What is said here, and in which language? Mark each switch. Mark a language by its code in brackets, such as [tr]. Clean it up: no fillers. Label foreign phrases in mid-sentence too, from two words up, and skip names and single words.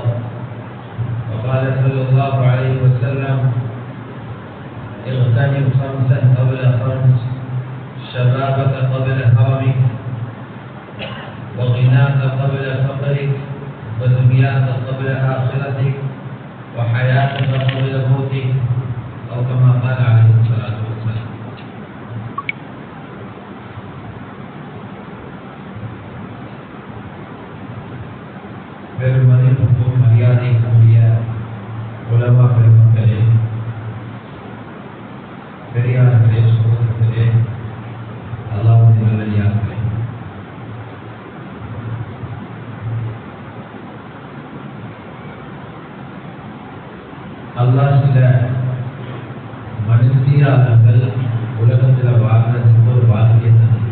[ar] وقال صلى الله عليه وسلم: اغتنم خمسا قبل خمس: شبابك قبل هرمك، وغناك قبل فقرك، ودنياك قبل آخرتك، وحياتك قبل موتك، أو كما قال عليه الصلاة والسلام. [ta] பெருமதிப்புக்கும் மரியாதைக்குரிய உலமா பெருமக்களே, பெரியார்களே, சகோதரர்களே, அல்லாஹ்வின் நல்லடியார்களே, அல்லாஹ் சில மனுஷியாளர்கள் உலகத்தில் வாழ்றதுக்கு ஒரு வாழ்க்கையை தந்தது.